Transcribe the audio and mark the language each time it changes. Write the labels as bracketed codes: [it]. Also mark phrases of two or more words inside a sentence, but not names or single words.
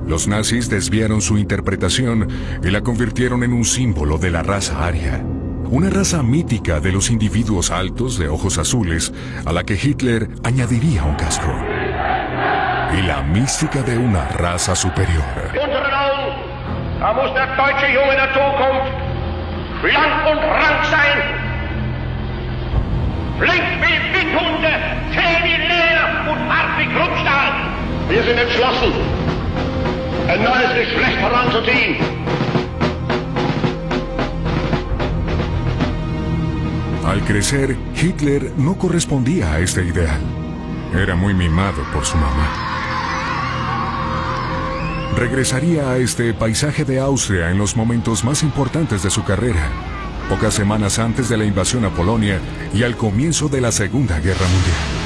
[es] Los nazis desviaron su interpretación y la convirtieron en un símbolo de la raza aria, una raza mítica de los individuos altos de ojos azules a la que Hitler añadiría un casco. Y la mística de una raza superior. [de] Unseren Augen, da muss der deutsche Junge der Zukunft schlank und rank sein. Flink wie Windhunde, zäh wie Leder und hart wie Kruppstahl. Wir sind entschlossen, ein neues Geschlecht heranzuziehen. [es] Al crecer, Hitler no correspondía a este ideal. Era muy mimado por su mamá. Regresaría a este paisaje de Austria en los momentos más importantes de su carrera, pocas semanas antes de la invasión a Polonia y al comienzo de la Segunda Guerra Mundial.